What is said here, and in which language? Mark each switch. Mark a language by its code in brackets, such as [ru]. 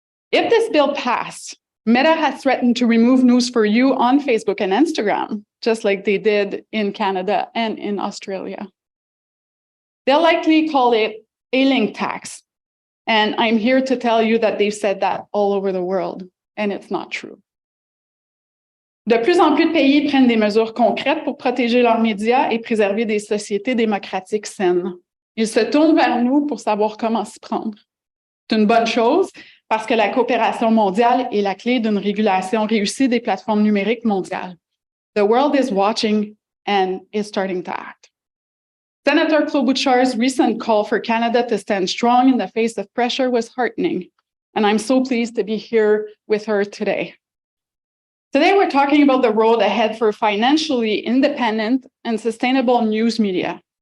[en] If this bill passed, Meta has threatened to remove News for You on Facebook and Instagram, just like they did in Canada and in Australia. They'll likely call it a link tax. And I'm here to tell you that they've said that all over the world, and it's not true. [fr] De plus en plus de pays prennent des mesures concrètes pour protéger leurs médias et préserver des sociétés démocratiques saines. Ils se tournent vers nous pour savoir comment s'y prendre. C'est une bonne chose parce que la coopération mondiale est la clé d'une régulation réussie des plateformes numériques mondiales. [en] The world is watching and is starting to act. Senator Klobuchar's recent call for Canada to stand strong in the face of pressure was heartening, and I'm so pleased to be here with her today. Today, we're talking about the road ahead for financially independent and sustainable news media.